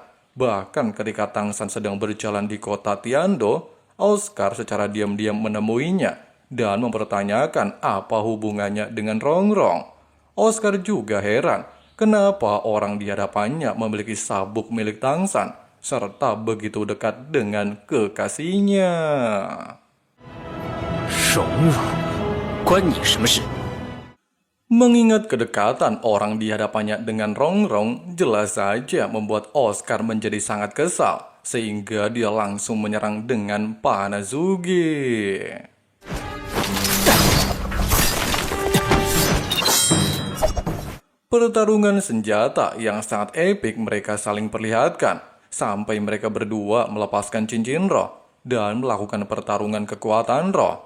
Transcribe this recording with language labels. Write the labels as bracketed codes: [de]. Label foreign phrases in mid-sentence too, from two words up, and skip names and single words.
[id] Bahkan ketika Tangsan sedang berjalan di kota Tiandou, Oscar secara diam-diam menemuinya dan mempertanyakan apa hubungannya dengan Rongrong. Oscar juga heran kenapa orang di hadapannya memiliki sabuk milik Tangsan serta begitu dekat dengan kekasihnya. [zh] 荣辱关你什么事？ [id] Mengingat kedekatan orang di hadapannya dengan Rongrong, jelas saja membuat Oscar menjadi sangat kesal, sehingga dia langsung menyerang dengan Panazugi. Pertarungan senjata yang sangat epik mereka saling perlihatkan, sampai mereka berdua melepaskan cincin roh dan melakukan pertarungan kekuatan roh.